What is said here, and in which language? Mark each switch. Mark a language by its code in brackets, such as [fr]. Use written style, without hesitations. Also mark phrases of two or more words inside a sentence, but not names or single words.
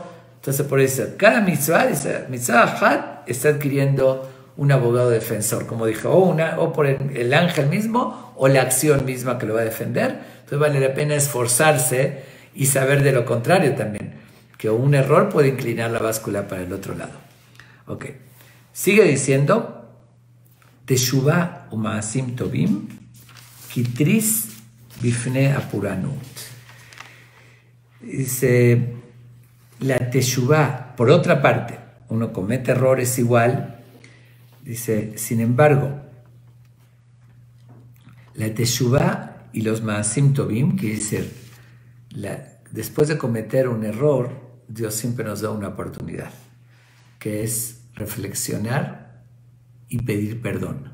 [es] Entonces por eso cada [he] מצווה אחת, [es] está adquiriendo un abogado defensor, como dije, o por el ángel mismo o la acción misma que lo va a defender. Entonces vale la pena esforzarse y saber de lo contrario también, que un error puede inclinar la báscula para el otro lado. Ok, sigue diciendo, [he] תשובה ומעשים טובים כתריס בפני הפורענות. [es] Dice, la Teshuvah, por otra parte, uno comete errores igual, dice, sin embargo, la Teshuvah y los [he] מעשים טובים, [es] que dice, después de cometer un error, Dios siempre nos da una oportunidad, que es reflexionar y pedir perdón.